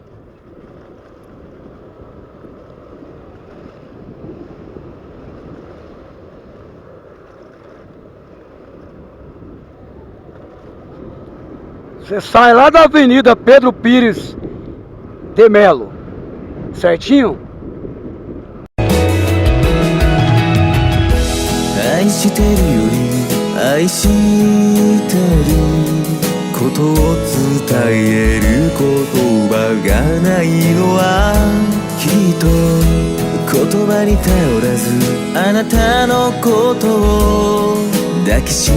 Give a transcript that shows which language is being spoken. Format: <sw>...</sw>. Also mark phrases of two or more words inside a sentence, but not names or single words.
<pt>Você sai lá da Avenida Pedro Pires de Melo, certinho?</pt> <ja>愛してるより愛してることを伝える言葉がないのはきっと言葉に頼らずあなたのことを抱きし</ja>